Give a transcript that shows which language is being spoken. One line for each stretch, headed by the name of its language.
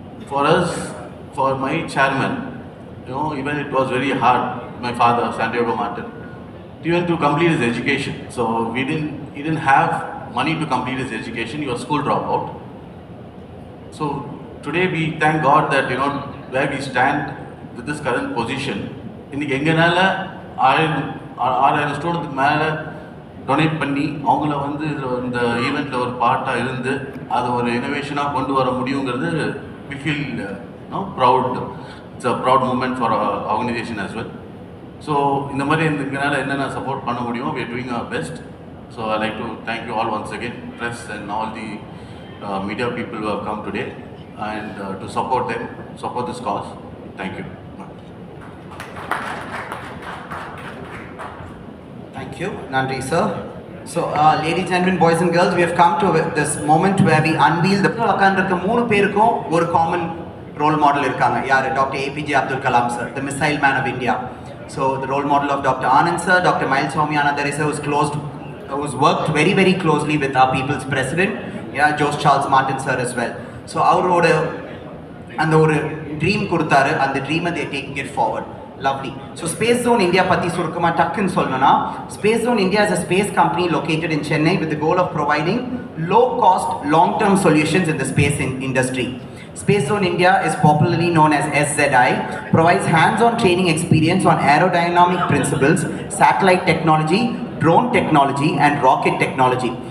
English: For us, for my chairman, even it was very hard, my father, Santiago Martin, even to complete his education. So he didn't have money to complete his education. He was school dropout. So today we thank God that where we stand with this current position.
Tamil: இன்னைக்கு எங்கனால 6,000 ஸ்டூடெண்ட்க்கு மேலே donate பண்ணி அவங்கள வந்து இந்த ஈவெண்ட்டில் ஒரு பார்ட்டாக இருந்து அதை ஒரு இனோவேஷனாக கொண்டு வர முடியுங்கிறது
English: we feel proud. It's a proud moment for our organization as well.
Tamil: So இந்த மாதிரி எங்களால் என்னென்ன சப்போர்ட் பண்ண முடியுமோ
English: we are doing our best. So I like to thank you all once again, press and all the media people who have come today, and to support this cause. Thank you. Thank you, Nandri sir. So, ladies and gentlemen, boys and girls, we have come to this moment where we unveil the
Tamil: உட்கார்ந்திருக்க 3 பேருக்கும் ஒரு common role model இருக்காங்க. யார்?
English: Doctor APJ Abdul Kalam sir, the missile man of India. So, the role model of Dr. Anand sir, Dr. Mylswamy Annadurai sir, who's worked very, very closely with our people's president, Jose Charles Martin sir as well.
Tamil: So, அவரோட அந்த ஒரு dream கொடுத்தாரு, அந்த ட்ரீமை
English: they taking it forward. Lovely. So Space Zone India
Tamil: பத்தி சுருக்கமா டக்குன்னு சொல்லணும்னா,
English: Space Zone India is a space company located in Chennai with the goal of providing low cost long term solutions in the space industry. Space Zone India is popularly known as SZI, provides hands-on training experience on aerodynamic principles, satellite technology, drone technology and rocket technology.